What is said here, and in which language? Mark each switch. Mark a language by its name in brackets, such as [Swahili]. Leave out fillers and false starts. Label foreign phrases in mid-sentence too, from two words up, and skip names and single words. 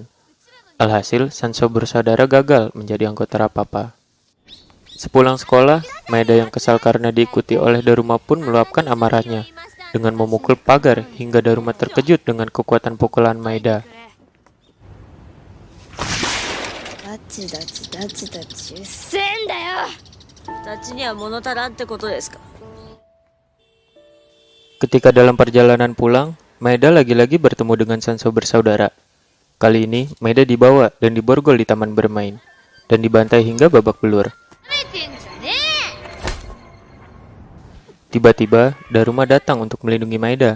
[Indonesian] Alhasil, Sanso bersaudara gagal menjadi anggota Rapapa. Sepulang sekolah, Maeda yang kesal karena diikuti oleh Daruma pun meluapkan amarahnya dengan memukul pagar hingga Daruma terkejut dengan kekuatan pukulan Maeda. [Japanese] ダチダチダチダチうっせえんだよ。ダチには物足らんってことですか。 [Indonesian] Ketika dalam perjalanan pulang, Maeda lagi-lagi bertemu dengan Sanso bersaudara. Kali ini, Maeda dibawa dan diborgol di taman bermain, dan dibantai hingga babak belur. Tiba-tiba, Daruma datang untuk melindungi Maeda.